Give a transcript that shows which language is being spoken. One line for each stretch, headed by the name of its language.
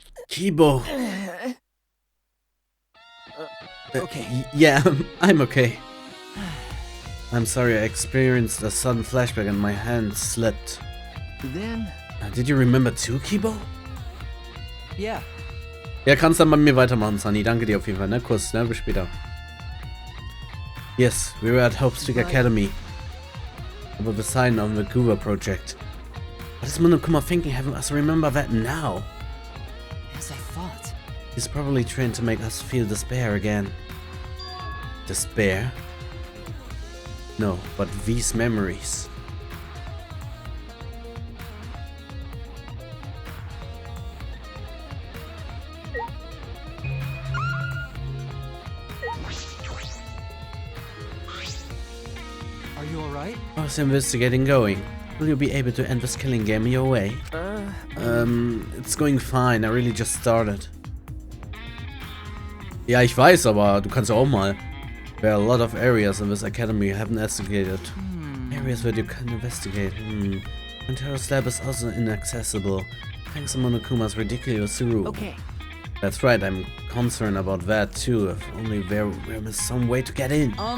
English: Kibo. Okay. Yeah, I'm okay. I'm sorry, I experienced a sudden flashback and my hand slipped. Then... Did you remember too, Kibo? Yeah.
German: Ja, kannst dann bei mir weitermachen, Sunny. Danke dir auf jeden Fall, ne? Kuss, ne? Bis später.
English: Yes, we were at Hope's Peak Academy. About the sign on the Guba project. What is Monokuma thinking, having us remember that now? As I thought. He's probably trying to make us feel despair again. Despair? No, but these memories. Are you alright? How's investigating going? Will you be able to end this killing game your way? It's going fine. I really just started.
German: Ja, ich weiß, aber du kannst ja auch mal.
English: There are a lot of areas in this academy you haven't investigated. Areas where you can investigate. Montero's lab is also inaccessible, thanks to Monokuma's ridiculous rule. Okay. That's right, I'm concerned about that too. If only there was some way to get in.